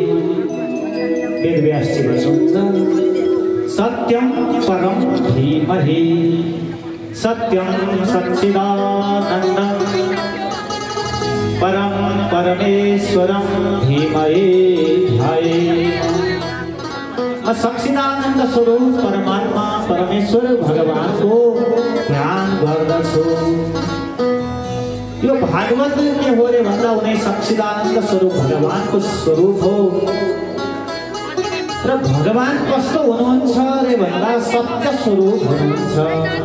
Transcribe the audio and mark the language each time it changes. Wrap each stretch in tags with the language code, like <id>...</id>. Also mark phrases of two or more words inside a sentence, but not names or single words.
<ne>वेदव्यासजी भन्छ</ne> <sa>सत्यं परं धीमहि, सत्यं सच्चिदानन्दं परम परमेश्वरं धीमहि ध्यायेत्।</sa> <ne>सच्चिदानन्द स्वरूप परमात्मा परमेश्वर भगवानको ध्यान गर्दछु। यो भागवत के हो रे भन्दा उनी सच्चिदानन्द स्वरूप भगवानको स्वरूप हो र भगवान कस्तो हुनुहुन्छ रे भन्दा सत्य स्वरूप हुनुहुन्छ।</ne>